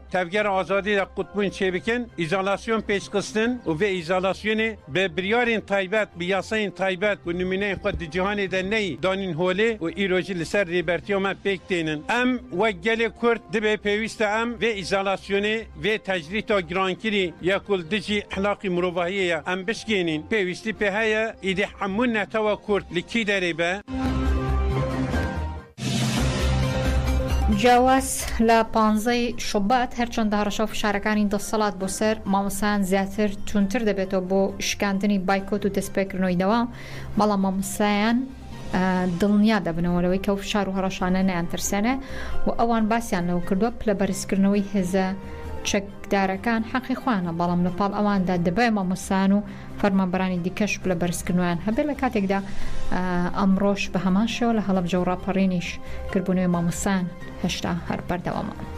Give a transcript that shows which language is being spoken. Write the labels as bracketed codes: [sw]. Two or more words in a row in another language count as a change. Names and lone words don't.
[ku] tevgera azadî de qutbûn çêbikin îzolasyon pêşxistin û vê îzolasyonê bi biryarên taybet bi yasayên taybet û nûmuneyên xwe di cîhanê de neyî danîn holê û îro jî li ser rêbertiya me pêk tênin em wek gelê Kurd dibe pêwîst e em vê îzolasyonê vê tecrîta girankirî ya ku dijî ehlaqî mirovahiyê ye em bişkênîn pêwîstî pê heye îdî hemû netewa Kurd li kî derê be [ckb] جیاواز لە 15 شوبات هەرچەندە هەڕەشە و فشارەکانی دەسەڵات بۆ سەر مامۆسایان زیاتر تونتر دەبێتەوە بۆ شکاندنی بایکۆت و دەستپێکردنەوەی دەوام بەڵام مامۆسایان دڵنیا دەبنەوەلەوەی کە و فشار و هەڕەشانە نەیانترسێنێ و ئەوان باسییان لەوە کردووە پلە بەرزکردنەوەی هێزە چەکدارەکان حەقی خوانە بەڵام لە پاڵ ئەواندا دەبێ مامۆسایان و فەرمانبەرانی دیکەش پلە بەرزکردنیان هەبێت لە کاتێکدا ئەمڕۆژ بە هەمان شێوە لە هەڵەبجە و ڕاپەڕینیش کردبوونەوەی مامۆسایان هێشتا هەر بەردەوامە.